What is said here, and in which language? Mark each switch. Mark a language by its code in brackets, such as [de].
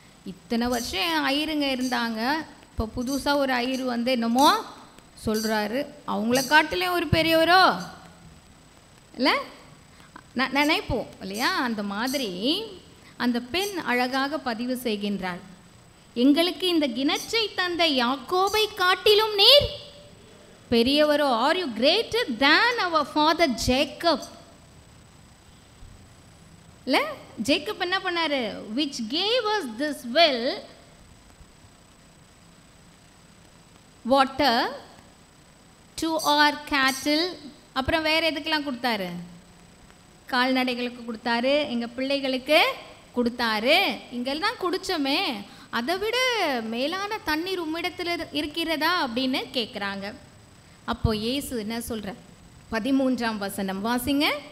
[ta] இத்தனை வருஷம் ஐயருங்க இருந்தாங்க, இப்போ புதுசாக ஒரு ஐயர் என்னமோ சொல்கிறாரு, அவங்கள காட்டிலும் ஒரு பெரியவரோ இல்லை நினைப்போம் இல்லையா? அந்த மாதிரி அந்த பெண் அழகாக பதிவு செய்கின்றாள். எங்களுக்கு இந்த கிணற்றை தந்த யாக்கோபை காட்டிலும் நீர் பெரியவரோ? [en] Are you greater than our father Jacob? [ta] இல்லை, ஜேக்கப் என்ன பண்ணாரு? [en] Which gave us this well water to our cattle. [ta] அப்புறம் வேறு எதுக்கெல்லாம் கொடுத்தாரு? கால்நடைகளுக்கு கொடுத்தாரு, எங்கள் பிள்ளைகளுக்கு கொடுத்தாரு. இங்கெல்லாம் குடித்தோமே, அதை விட மேலான தண்ணீர் உம்மிடத்தில் இருக்கிறதா அப்படின்னு கேட்குறாங்க. அப்போ இயேசு என்ன சொல்ற? 13ஆம் வசனம் வாசிங்க.